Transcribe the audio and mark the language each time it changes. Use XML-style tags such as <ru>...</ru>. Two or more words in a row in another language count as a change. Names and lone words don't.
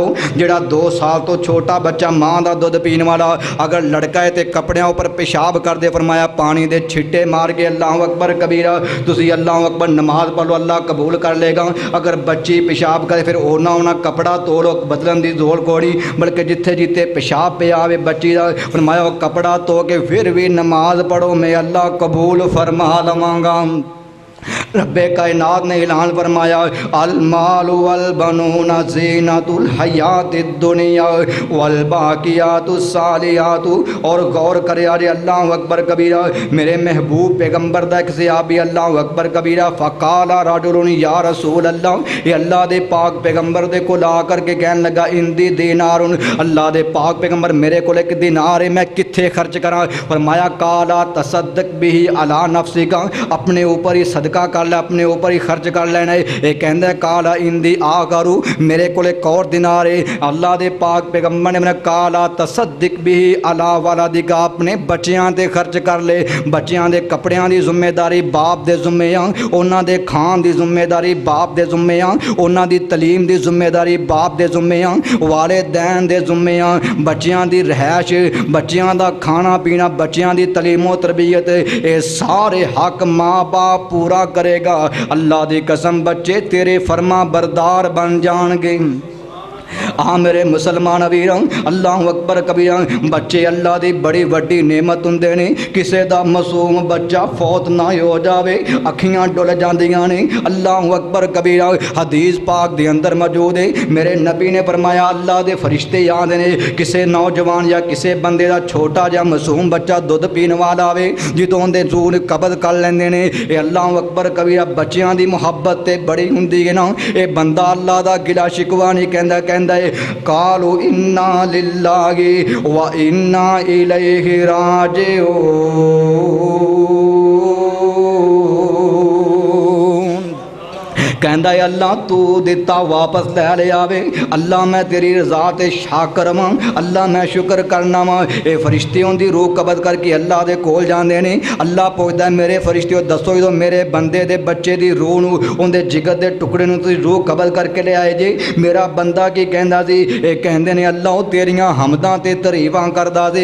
<pa>جہڑا 2 سال تو چھوٹا بچہ ماں کا دُدھ پینے والا اگر لڑکا ہے تو کپڑیاں اُپر پیشاب کر دے فرمایا پانی دے چھٹے مار کے</pa> <ar>الله أكبر كبيرا</ar> <pa>تسی</pa> <ar>الله أكبر</ar> <pa>نماز پڑھ لو اللہ قبول کر لے گا. اگر بچی پیشاب کرے پھر اونا اونا کپڑا دھو لو بدلن کی جوڑ کوڑی بلکہ جتھے جتھے پیشاب پے آوے بچی کا فرمایا کپڑا دھو کے پھر بھی نماز پڑھو میں اللہ قبول فرما لواں گا. ربِ کائنات نے اعلان فرمایا</pa> <ar>المال والبنون زينة الحياة الدنيا والباقيات الصالحات.</ar> <pa>اور غور کرے یار</pa> <ar>الله أكبر كبيرا</ar> <pa>میرے محبوب پیغمبر دا ایک صحابی</pa> <ar>الله أكبر كبيرا فقال رجل يا رسول الله</ar> <pa>یہ اللہ دے پاک پیغمبر دے کول آ کر کے کہن لگا</pa> <ar>عندي دينار</ar> <pa>اللہ دے پاک پیغمبر میرے کول ایک دینار ہے میں کتھے خرچ کرا. فرمایا</pa> <ar>قال تصدق به على نفسك</ar> <pa>اپنے اوپر ہی صدقہ کر لے اپنے اوپر ہی خرچ کر لینا ہے. یہ کہندا</pa> <ar>قال عندي آخر</ar> <pa>میرے کو ایک اور دینار ہے اللہ دے پاک پیغمبر نے</pa> <ar>قال تصدق به على ولدك</ar> <pa>اپنے بچیاں تے خرچ کر لے. بچیاں دے کپڑیاں دی ذمہ داری باپ دے ذمے آ اُنہاں دے کھان دی ذمہ داری باپ دے ذمے آ اُنہاں دی تعلیم دی ذمہ داری باپ دے ذمے آ والدین دے ذمے آ بچیاں دی رہائش بچیاں دا کھانا پینا بچیاں دی تعلیم و تربیت یہ سارے حق ماں باپ پورا کرے گا. اللہ دی قسم بچے تیرے فرمانبردار بن جائیں گے. آ میرے مسلمان ویرو</pa> <ar>الله أكبر كبيرا</ar> <pa>بچے اللہ دی بڑی وڈی نعمت ہندے نے. کسے دا معصوم بچہ فوت نہ ہو جاوے اکھیاں ڈُل جاندیاں نے.</pa> <ar>الله أكبر كبيرا</ar> <pa>حدیث پاک دے اندر موجود ہے میرے نبی نے فرمایا اللہ دے فرشتے آندے نے کسے نوجوان یا کسے بندے دا چھوٹا جا معصوم بچہ دُدھ پینے والا آوے جدوں دے جون قبض کر لیندے نے. یہ</pa> <ar>الله أكبر كبيرا</ar> <pa>بچیاں دی محبت تے بڑی ہندی ہے نا. یہ بندہ اللہ دا گلہ شکوہ نہیں کہندا</pa> <ar>قالوا إنا لله وإنا إليه راجعون.</ar> <pa>کہندا ہے اللہ تو دتا واپس لے لے آوے اللہ میں تیری رضا تے شاکر واں اللہ میں شکر کرنا واں. یہ فرشتے اُنکی روح قبض کر کے اللہ دے کول جاندے نے. اللہ پچھدا میرے فرشتے دسو جو میرے بندے دے بچے دی روح نوں اُندے جگر دے ٹکڑے نوں تسیں روح قبض کر کے لے آئے جے میرا بندہ کی کہندا سی یہ کہندے نے اللہ تیریاں حمداں تے تعریفاں کردا سی.</pa>